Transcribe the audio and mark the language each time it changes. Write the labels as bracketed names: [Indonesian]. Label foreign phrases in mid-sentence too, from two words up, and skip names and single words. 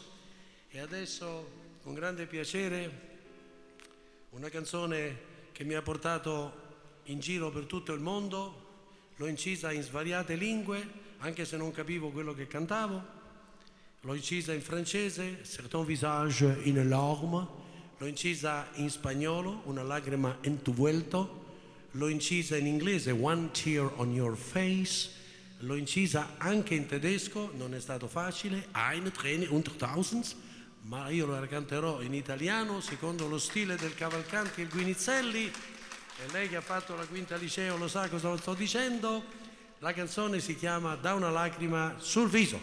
[Italian] E adesso, con grande piacere, una canzone che mi ha portato in giro per tutto il mondo, l'ho incisa in svariate lingue, anche se non capivo quello che cantavo, l'ho incisa in francese, Certain visage in larme, l'ho incisa in spagnolo, Una lacrima en tu vuelto, l'ho incisa in inglese, One tear on your face, l'ho incisa anche in tedesco, non è stato facile, Eine Träne unter tausend, ma io la canterò in italiano secondo lo stile del Cavalcanti e il Guinizelli, e lei che ha fatto la quinta liceo lo sa cosa sto dicendo. La canzone si chiama Da una lacrima sul viso.